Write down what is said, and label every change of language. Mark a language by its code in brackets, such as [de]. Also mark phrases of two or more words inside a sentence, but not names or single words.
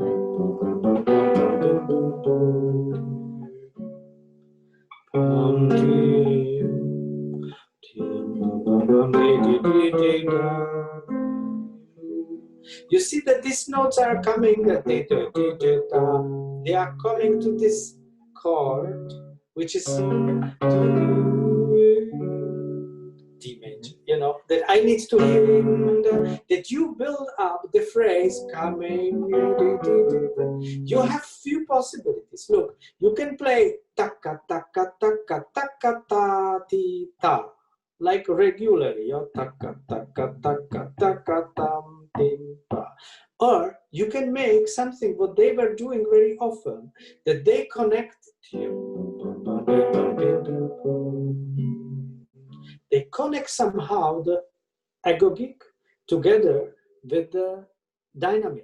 [en] You see that these notes are coming, they are coming to this chord, which is D major, you know, that I need to hear, that you build up the phrase coming. You have few possibilities. Look, you can play taka taka taka taka ta ti ta, like regularly, taka taka taka taka tam tim pa. Or you can make something what they were doing very often, that they connect they connect somehow the agogic together with the dynamic.